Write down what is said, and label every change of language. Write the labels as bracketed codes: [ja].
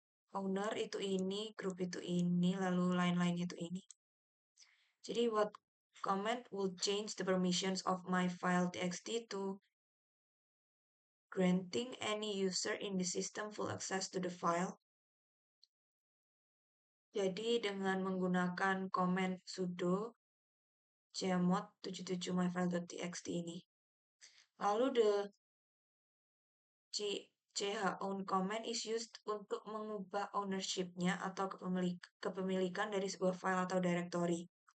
[id] Owner itu ini, group itu ini, lalu lain-lain itu ini. Jadi [en] what command will change the permissions of my file.txt to granting any user in the system full access to the file. [id] Jadi dengan menggunakan command sudo chmod 77 myfile.txt ini. Lalu [en] the chown command is used [id] untuk mengubah ownership-nya atau kepemilikan dari sebuah file atau directory.